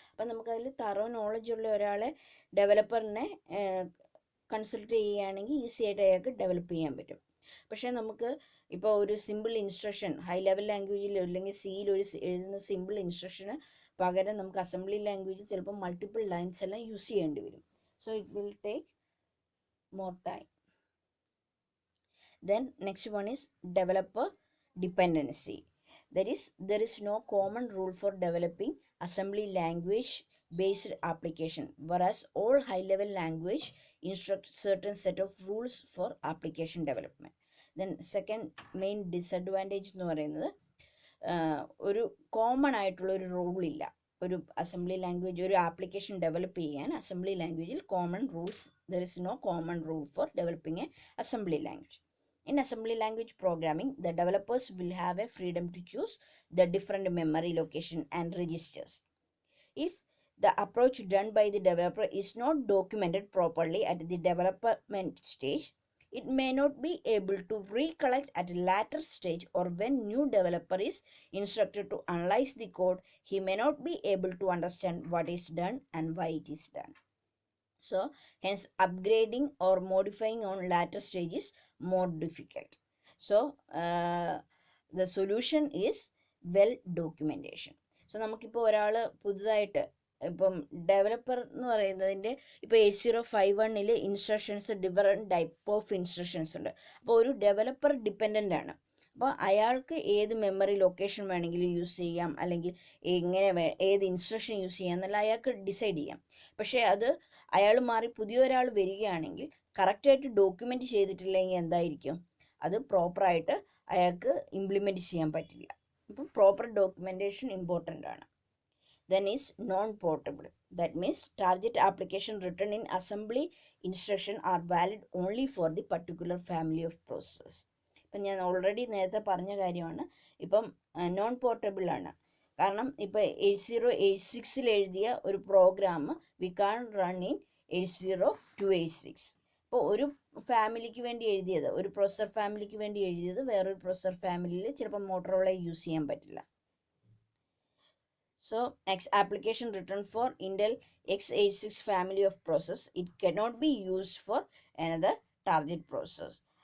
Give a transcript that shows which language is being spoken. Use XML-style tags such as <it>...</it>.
<ml>അപ്പം നമുക്കതിൽ thorough knowledge ഉള്ള ഒരാളെ ഡെവലപ്പറിനെ കൺസൾട്ട് ചെയ്യുകയാണെങ്കിൽ ഈസി ആയിട്ട് അയാൾക്ക് ഡെവലപ്പ് ചെയ്യാൻ പറ്റും. പക്ഷേ നമുക്ക് ഇപ്പോൾ ഒരു സിമ്പിൾ ഇൻസ്ട്രക്ഷൻ ഹൈ ലെവൽ ലാംഗ്വേജിൽ അല്ലെങ്കിൽ സിയിൽ എഴുതുന്ന സിമ്പിൾ ഇൻസ്ട്രക്ഷന് പകരം നമുക്ക് അസംബ്ലി ലാംഗ്വേജിൽ ചിലപ്പോൾ മൾട്ടിപ്പിൾ ലൈൻസ് എല്ലാം യൂസ് ചെയ്യേണ്ടി വരും.</ml> <en>So it will take more time. Then next one is developer dependency. There is no common rule for developing assembly language based application, whereas all high level language instruct certain set of rules for application development. Then second main disadvantage</en> <ml>എന്ന് പറയുന്നത് ഒരു common ആയിട്ടുള്ള ഒരു rule ഇല്ല. ഒരു assembly language, ഒരു application develop ചെയ്യാൻ assembly ലാംഗ്വേജിൽ common rules,</ml> <en>There is no common rule for developing a assembly language. In assembly language programming, the developers will have a freedom to choose the different memory location and registers. If the approach done by the developer is not documented properly at the development stage, it may not be able to recollect at a later stage, or when new developer is instructed to analyze the code, he may not be able to understand what is done and why it is done. So hence upgrading or modifying on later stage is more difficult. So the solution is well documentation.</en> <ml>So നമുക്കിപ്പോൾ ഒരാൾ പുതുതായിട്ട് ഇപ്പം developer എന്ന് പറയുന്നതിൻ്റെ ഇപ്പോൾ 8051 instructions different type of instructions ഉണ്ട്. അപ്പോൾ ഒരു ഡെവലപ്പർ ഡിപ്പെൻഡൻ്റ് ആണ്. അപ്പോൾ അയാൾക്ക് ഏത് മെമ്മറി ലൊക്കേഷൻ വേണമെങ്കിലും യൂസ് ചെയ്യാം, അല്ലെങ്കിൽ എങ്ങനെ ഏത് ഇൻസ്ട്രക്ഷൻ യൂസ് ചെയ്യാം എന്നല്ല അയാൾക്ക് ഡിസൈഡ് ചെയ്യാം. പക്ഷേ അത് അയാൾ മാറി പുതിയൊരാൾ വരികയാണെങ്കിൽ കറക്റ്റായിട്ട് ഡോക്യുമെൻ്റ് ചെയ്തിട്ടില്ലെങ്കിൽ എന്തായിരിക്കും, അത് പ്രോപ്പറായിട്ട് അയാൾക്ക് ഇംപ്ലിമെൻറ്റ് ചെയ്യാൻ പറ്റില്ല. അപ്പം പ്രോപ്പർ ഡോക്യുമെൻറ്റേഷൻ ഇമ്പോർട്ടൻ്റ് ആണ്.</ml> <en>Then is non-portable. That means target application written in assembly instruction are valid only for the particular family of processes.</en> <ml>ഇപ്പം ഞാൻ ഓൾറെഡി നേരത്തെ പറഞ്ഞ കാര്യമാണ്. ഇപ്പം നോൺ പോർട്ടബിൾ ആണ്. കാരണം ഇപ്പോൾ 8086 എഴുതിയ ഒരു programme</ml> <en>We can run in 80286.</en> <ml>അപ്പോൾ ഒരു ഫാമിലിക്ക് വേണ്ടി എഴുതിയത്, ഒരു പ്രൊസസർ ഫാമിലിക്ക് വേണ്ടി എഴുതിയത് വേറൊരു പ്രൊസസർ ഫാമിലിയിൽ ചിലപ്പോൾ മോട്ടറോള യൂസ് ചെയ്യാൻ പറ്റില്ല.</ml> <en>So application written for Intel x86 family of process, it cannot be used for another target process.</en>